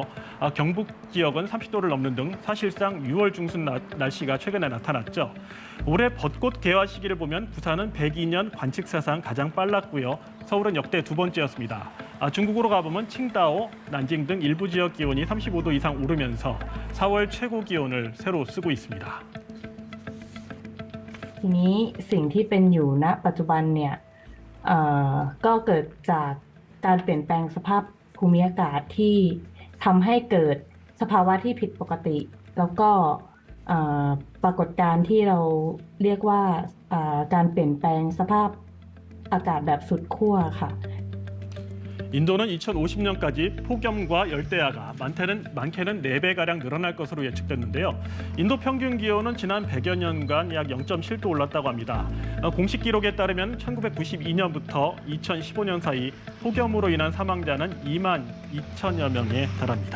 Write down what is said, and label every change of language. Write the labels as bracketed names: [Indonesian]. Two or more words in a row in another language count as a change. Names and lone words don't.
[Korean] 경북 지역은 30도를 넘는 등 사실상 6월 중순 날씨가 최근에 나타났죠. 올해 벚꽃 개화 시기를 보면 부산은 102년 관측 사상 가장 빨랐고요. 서울은 역대 두 번째였습니다. 중국으로 가보면 칭다오, 난징 등 일부 지역 기온이 35도 이상 오르면서 4월 최고 기온을 새로 쓰고 있습니다. [Thai] ทีนี้สิ่งที่เป็นอยู่ณปัจจุบันเนี่ยก็เกิดจากการเปลี่ยนแปลงสภาพภูมิอากาศที่ทำให้เกิดสภาวะที่ผิดปกติแล้วก็ปรากฏการณ์ที่เราเรียกว่าการเปลี่ยนแปลงสภาพอากาศแบบสุดขั้วค่ะ [Korean] 인도는 2050년까지 폭염과 열대야가 많게는 4배가량 늘어날 것으로 예측됐는데요. 인도 평균 기온은 지난 100여 년간 약 0.7도 올랐다고 합니다. 공식 기록에 따르면 1992년부터 2015년 사이 폭염으로 인한 사망자는 2만 2천여 명에 달합니다.